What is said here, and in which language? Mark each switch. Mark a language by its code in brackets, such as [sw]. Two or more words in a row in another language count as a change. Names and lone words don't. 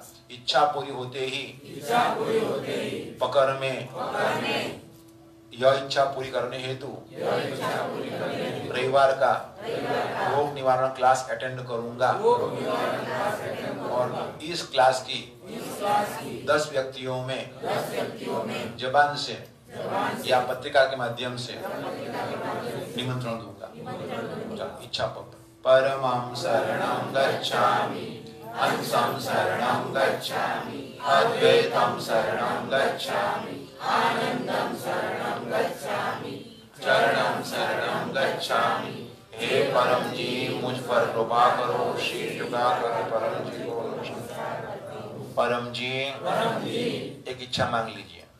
[hi] इच्छा पूरी होते ही पकड़ में यह इच्छा पूरी करने हेतु रविवार का रोग निवारण क्लास अटेंड करूंगा, और इस क्लास की 10 व्यक्तियों में जबान से या पत्रिका के माध्यम से निमंत्रण दूंगा। [sa] इच्छा परमं शरणं गच्छामि, हंसं शरणं गच्छामि, अद्वैतं शरणं गच्छामि, आनंदं शरणं गच्छामि, चरणं शरणं गच्छामि। [hi] हे परम जी मुझ पर कृपा करो, शीश झुकाकर परम जी को नमस्कार करता हूं। परम जी एक इच्छा मांग लीजिए।